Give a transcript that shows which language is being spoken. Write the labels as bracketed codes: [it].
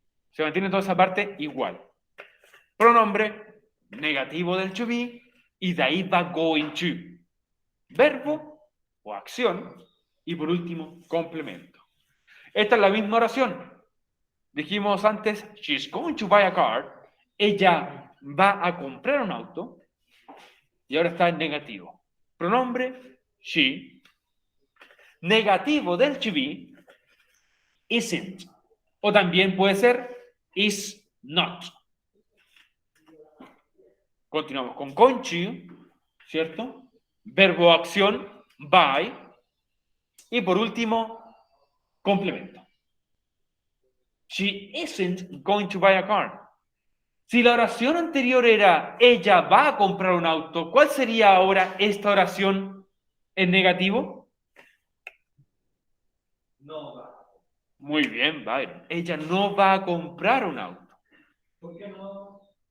[es] Se mantiene toda esa parte igual. Pronombre negativo del to be y de ahí va going to. Verbo o acción y por último complemento. Esta es la misma oración. Dijimos antes, [en] she's going to buy a car. [es] Ella va a comprar un auto. Y ahora está en negativo. Pronombre, she. Negativo del to be, isn't. O también puede ser, is not. Continuamos con going to, ¿cierto? Verbo acción, buy. Y por último, complemento. [en] She isn't going to buy a car. [es] Si la oración anterior era ella va a comprar un auto, ¿cuál sería ahora esta oración en negativo? No va. Muy bien, Byron. Ella no va a comprar un auto. ¿Por qué no?